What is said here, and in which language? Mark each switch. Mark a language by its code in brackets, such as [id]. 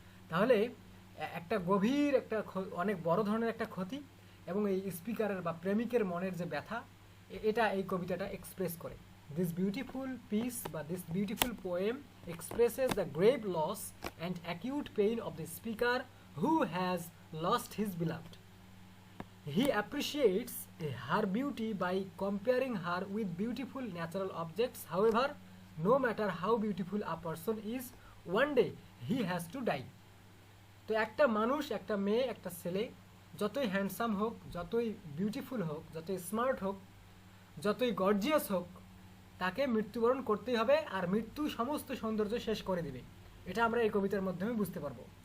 [bn] তাহলে একটা গভীর একটা অনেক বড় ধরনের একটা ক্ষতি এবং এই স্পিকারের বা প্রেমিকের মনের যে ব্যথা, এটা এই কবিতাটা এক্সপ্রেস করে। [en] This beautiful piece বা this beautiful poem expresses the grave loss and acute pain of the speaker who has lost his beloved. He appreciates her beauty by comparing her with beautiful natural objects. However, no matter how beautiful a person is, one day he has to die. [bn] তো একটা মানুষ, একটা মেয়ে, একটা ছেলে যতই handsome হোক, যতই বিউটিফুল হোক, যতই স্মার্ট হোক, যতই গর্জিয়াস হোক, তাকে মৃত্যুবরণ করতেই হবে, আর মৃত্যু সমস্ত সৌন্দর্য শেষ করে দিবে, এটা আমরা এই কবিতার মাধ্যমে বুঝতে পারবো।